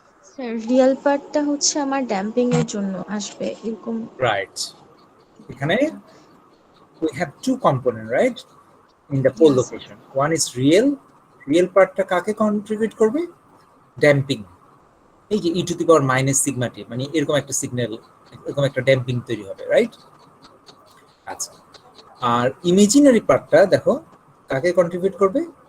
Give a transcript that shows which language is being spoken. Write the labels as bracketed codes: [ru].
[bn] Sir real পার্টটা হচ্ছে আমার ড্যাম্পিং এর জন্য আসবে এরকম। [en] Right, এখানে we have two component, right, in the pole Yes. location. One is real [bn] পার্টটা কাকে কন্ট্রিবিউট করবে? ড্যাম্পিং। এই যে ই to the power minus sigma টি, মানে এরকম একটা সিগন্যাল, এরকম একটা ড্যাম্পিং তৈরি হবে, রাইট? আচ্ছা, আর ইমাজিনারি পার্টটা দেখো কাকে কন্ট্রিবিউট করবে?